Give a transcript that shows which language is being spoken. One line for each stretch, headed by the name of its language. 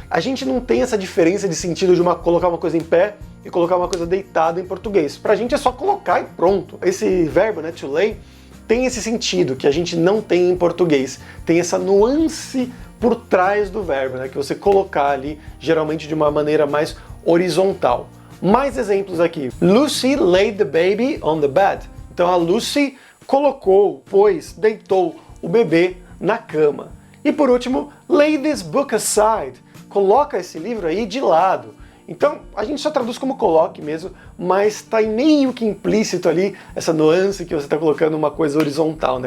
Portuguese: A gente não tem essa diferença de sentido de colocar uma coisa em pé e colocar uma coisa deitada em português. Pra gente é só colocar e pronto. Esse verbo, né, to lay, tem esse sentido que a gente não tem em português. Tem essa nuance por trás do verbo, né, que você colocar ali, geralmente de uma maneira mais horizontal. Mais exemplos aqui.
English: Lucy laid the baby on the bed.
Portuguese: Então a Lucy colocou, deitou o bebê na cama. E por último,
English: lay this book aside.
Portuguese: Coloca esse livro aí de lado. Então a gente só traduz como coloque mesmo, mas está meio que implícito ali essa nuance que você está colocando uma coisa horizontal, né?